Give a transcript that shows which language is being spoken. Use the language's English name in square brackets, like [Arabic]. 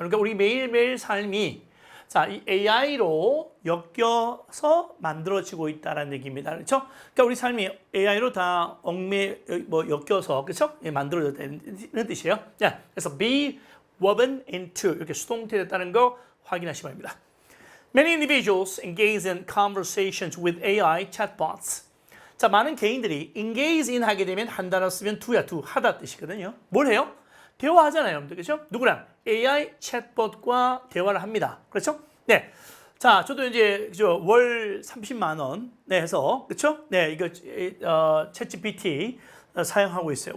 [Korean] 그러니까 우리 매일매일 삶이, 자, 이 AI로 엮여서 만들어지고 있다는 얘기입니다. 그렇죠? 그러니까 우리 삶이 AI로 다 엮여서, 그렇죠? 예, 만들어졌다는 뜻이에요. 자, 그래서 [English] be woven into, [Korean] 이렇게 수동태 됐다는 거 확인하시기 바랍니다. [English] Many individuals engage in conversations with AI chatbots. [Korean] 자, 많은 개인들이 [English] engage in [Korean] 하게 되면 한 단어 쓰면 do야, do, 하다 뜻이거든요. 뭘 해요? 대화하잖아요, 여러분들. 그렇죠? 누구랑? AI 챗봇과 대화를 합니다. 그렇죠? 네. 자, 저도 이제 월 30만 원 해서, 그렇죠? 네, 이거 챗GPT 사용하고 있어요.